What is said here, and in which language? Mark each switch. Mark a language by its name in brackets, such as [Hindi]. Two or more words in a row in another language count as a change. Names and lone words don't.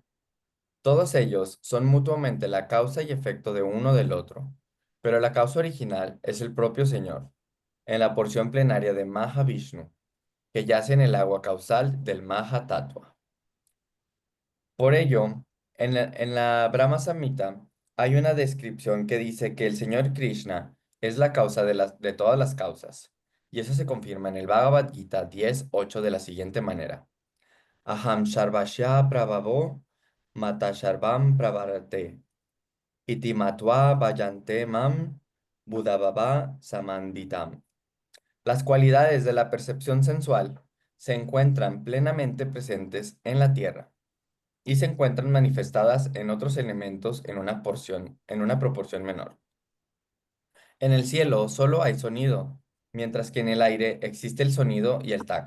[Spanish] Todos ellos son mutuamente la causa y efecto de uno del otro, pero la causa original es el propio Señor, en la porción plenaria de Mahavishnu, que yace en el agua causal del Maha Tattva. Por ello, en la Brahma Samhita hay una descripción que dice que el Señor Krishna es la causa de todas las causas, y eso se confirma en el Bhagavad Gita 10:8 de la siguiente manera. [Sanskrit] Aham Sarvasya Prabhavo Mata Sarvam Pravarate Iti Matva Vayante Mam Buddhabhava Samanditam. [Spanish] Las cualidades de la percepción sensual se encuentran plenamente presentes en la tierra y se encuentran manifestadas en otros elementos en una proporción menor. En el cielo solo hay sonido, mientras que en el aire existe el sonido y el tacto.